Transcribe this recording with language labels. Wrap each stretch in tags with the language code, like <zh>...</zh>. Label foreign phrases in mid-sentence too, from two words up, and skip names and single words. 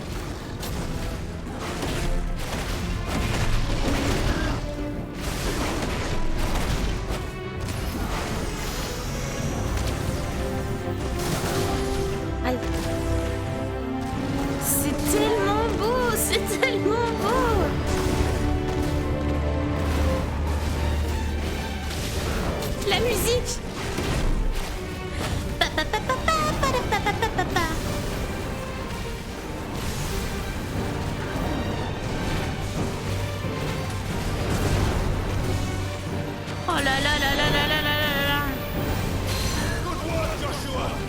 <fr>Aïe. C'est tellement beau, c'est tellement beau. La musique. Pa, pa, pa, pa, pa, pa, pa, pa, pa, pa, pa. Oh là là là là là là là là là.</fr> <en>Good work, Joshua.</en>